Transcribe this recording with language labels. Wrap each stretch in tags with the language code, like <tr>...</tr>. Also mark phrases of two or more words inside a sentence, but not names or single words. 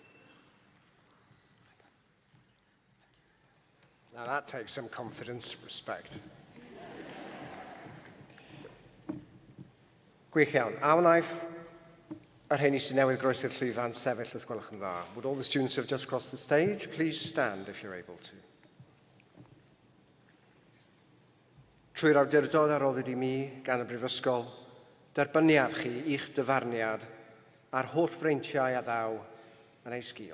<en>Now that takes some confidence, respect.</en> <cy>Gwych iawn. A wnaeth yr rheini sy'n newydd groesi'r llwyfan sefyll os gwelwch yn dda.</cy> <en>Would all the students who have just crossed the stage please stand if you're able to?</en> <cy>Trwy'r awdurdod a roddwyd I mi gan y Brifysgol, derbyniad chi i'ch dyfarniad a'r holl freintiau a ddaw yn ei sgil.</cy>